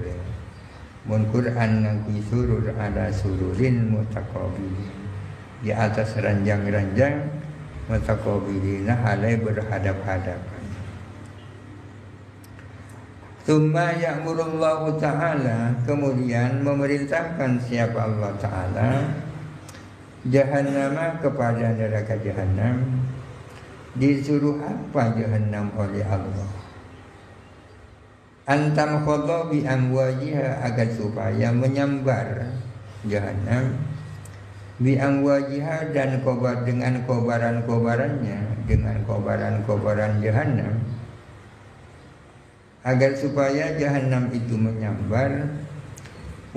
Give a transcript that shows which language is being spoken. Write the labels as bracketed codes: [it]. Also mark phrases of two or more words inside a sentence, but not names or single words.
[bjn] Mun Quran nganggo surur, ada [ar] sururin mutaqabilin, [bjn] di atas ranjang-ranjang, mutaqabilina, halai berhadap-hadapan. [ar] Tsumma ya'murullahu ta'ala, [id] kemudian memerintahkan siapa Allah Ta'ala, jahannama, kepada neraka jahannam. Disuruh apa jahannam oleh Allah? [ar] Antam khadha bi amwajiha, [id] agar supaya menyambar jahannam, [ar] bi amwajiha, [id] dan kobar, dengan kobaran-kobarannya, dengan kobaran-kobaran jahannam, agar supaya jahannam itu menyambar.